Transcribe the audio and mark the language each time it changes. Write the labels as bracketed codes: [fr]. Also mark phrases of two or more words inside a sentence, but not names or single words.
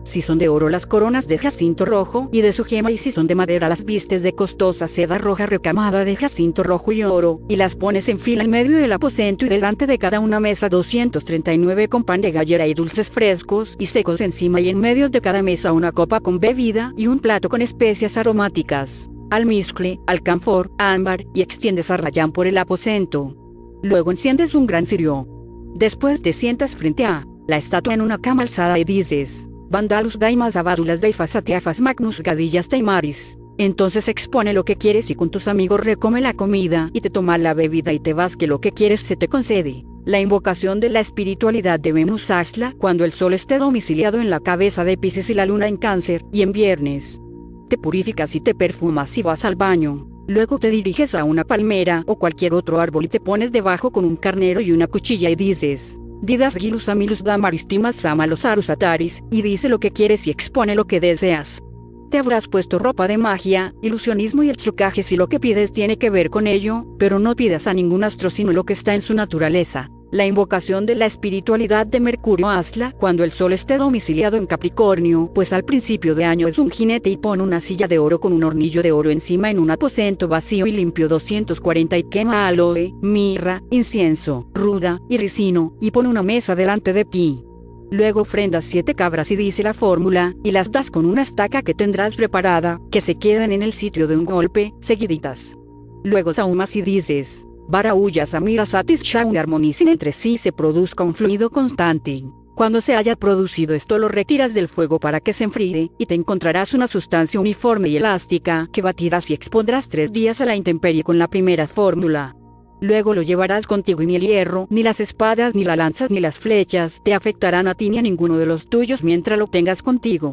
[es] Si son de oro las coronas de jacinto rojo y de su gema, y si son de madera las vistes de costosa seda roja recamada de jacinto rojo y oro, y las pones en fila en medio del aposento y delante de cada una mesa 239 con pan de gallera y dulces frescos y secos encima, y en medio de cada mesa una copa con bebida y un plato con especias aromáticas, almizcle, alcanfor, ámbar, y extiendes a rayán por el aposento. Luego enciendes un gran cirio. Después te sientas frente a la estatua en una cama alzada y dices: Vandalus daimas abadulas deifas atiafas magnus gadillas taimaris. Entonces expone lo que quieres y con tus amigos recome la comida y te toma la bebida y te vas, que lo que quieres se te concede. La invocación de la espiritualidad de Venus hazla cuando el sol esté domiciliado en la cabeza de Piscis y la luna en Cáncer, y en viernes. Te purificas y te perfumas y vas al baño. Luego te diriges a una palmera o cualquier otro árbol y te pones debajo con un carnero y una cuchilla y dices: Didas gilus amilus damaristimas amalos arusataris, y dice lo que quieres y expone lo que deseas. Te habrás puesto ropa de magia, ilusionismo y el trucaje si lo que pides tiene que ver con ello, pero no pidas a ningún astro sino lo que está en su naturaleza. La invocación de la espiritualidad de Mercurio hazla cuando el sol esté domiciliado en Capricornio, pues al principio de año es un jinete y pone una silla de oro con un hornillo de oro encima en un aposento vacío y limpio 240 y quema aloe, mirra, incienso, ruda y ricino, y pone una mesa delante de ti. Luego ofrendas 7 cabras y dice la fórmula, y las das con una estaca que tendrás preparada, que se quedan en el sitio de un golpe, seguiditas. Luego sahumas y dices: Baraullas amira satis shaun armonicen entre sí, se produzca un fluido constante. Cuando se haya producido esto lo retiras del fuego para que se enfríe, y te encontrarás una sustancia uniforme y elástica que batirás y expondrás 3 días a la intemperie con la primera fórmula. Luego lo llevarás contigo y ni el hierro, ni las espadas, ni las lanzas, ni las flechas te afectarán a ti ni a ninguno de los tuyos mientras lo tengas contigo.